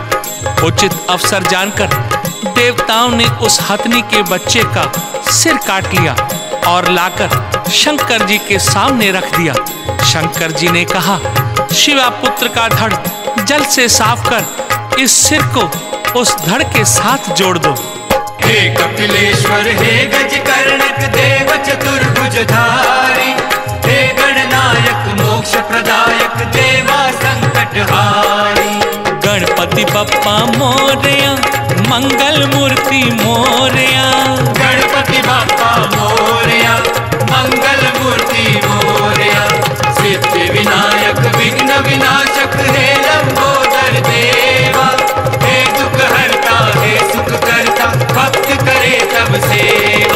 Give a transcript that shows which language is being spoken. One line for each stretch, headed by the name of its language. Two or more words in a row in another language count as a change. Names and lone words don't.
Hindi: उचित अवसर जानकर देवताओं ने उस हथनी के बच्चे का सिर काट लिया और लाकर शंकर जी के सामने रख दिया। शंकर जी ने कहा, शिवा पुत्र का धड़ जल से साफ कर इस सिर को उस धड़ के साथ जोड़ दो। हे कपिलेश्वर हे गजकर्णक देव चतुर्भुजधारी, हे गणनायक मोक्ष प्रदायक देवा संकटहारी।
Marathi: गणपति बप्पा मोरया मंगल मूर्ति मोरया, गणपति बप्पा मोरया मंगल मूर्ति मोरया।
Hindi: सिद्धि विनायक विघ्न विनाशक हे लंबोदर देवा, हे दुख हरता हे सुख करता, भक्त करे तब सेवा।